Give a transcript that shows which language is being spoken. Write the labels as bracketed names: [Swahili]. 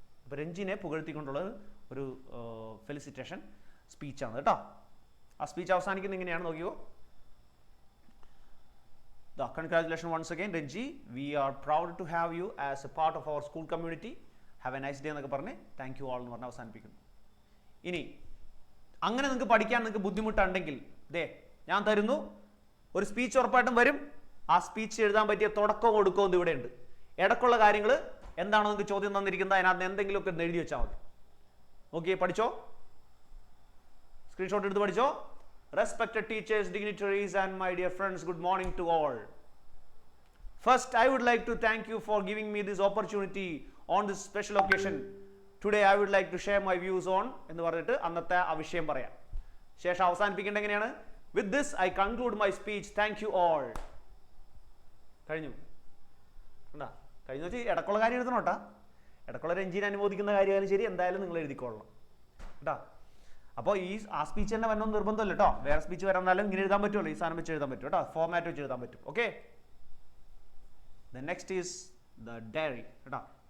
[Malayalam] അപ്പോൾ രഞ്ജിനെ പുകഴ്ത്തിക്കൊണ്ടുള്ള ഒരു ഫെലിസിറ്റേഷൻ സ്പീച്ചാണ് കേട്ടോ. ആ സ്പീച്ച് അവസാനിക്കുന്നത് ഇങ്ങനെയാണ്, നോക്കിയോ. [English] Congratulations once again, Renji. We are proud to have you as a part of our school community. Have a nice day [Malayalam] എന്നൊക്കെ പറഞ്ഞ് [English] thank you all [Malayalam] എന്ന് പറഞ്ഞ് അവസാനിപ്പിക്കുന്നു. ഇനി അങ്ങനെ നിങ്ങൾക്ക് പഠിക്കാൻ നിങ്ങൾക്ക് ബുദ്ധിമുട്ടുണ്ടെങ്കിൽ ദേ ഞാൻ തരുന്നു ഒരു സ്പീച്ച്, ഉറപ്പായിട്ടും വരും. ആ സ്പീച്ച് എഴുതാൻ പറ്റിയ തുടക്കവും ഒടുക്കവും ഇവിടെ ഉണ്ട്. ഇടക്കുള്ള കാര്യങ്ങൾ എന്താണോ നിങ്ങൾക്ക് ചോദ്യം തന്നിരിക്കുന്നത് അതിനകത്ത് എന്തെങ്കിലുമൊക്കെ എഴുതി വെച്ചാൽ മതി. ഓക്കെ, പഠിച്ചോ, സ്ക്രീൻഷോട്ട് എടുത്ത് പഠിച്ചോ. [English] Respected teachers, dignitaries and my dear friends, good morning to all. First, I would like to thank you for giving me this opportunity on this special occasion. Today I would like to share my views on [Malayalam] എന്ന് പറഞ്ഞിട്ട് അന്നത്തെ ആ വിഷയം പറയാം. ശേഷം അവസാനിപ്പിക്കേണ്ടത് എങ്ങനെയാണ്? [English] With this I conclude my speech. Thank you all. [Malayalam] കഴിഞ്ഞു. കണ്ടാ, കഴിഞ്ഞു വെച്ചാൽ ഇടക്കുള്ള കാര്യം എഴുതണം കേട്ടാ. ഇടക്കുള്ള രഞ്ജിനെ അനുമോദിക്കുന്ന കാര്യമായാലും ശരി എന്തായാലും നിങ്ങൾ എഴുതിക്കൊള്ളണം കേട്ടാ. അപ്പോൾ ആ സ്പീച്ച് തന്നെ വരണമെന്ന് നിർബന്ധമല്ല കേട്ടോ. വേറെ സ്പീച്ച് വരാന്നാലും ഇങ്ങനെ എഴുതാൻ പറ്റുമല്ലോ, ഈ സാധനം വെച്ച് എഴുതാൻ പറ്റും കേട്ടോ. ഫോർമാറ്റ് വെച്ച് എഴുതാൻ പറ്റും. Okay, [English] the next is the diary [Malayalam] കേട്ടോ.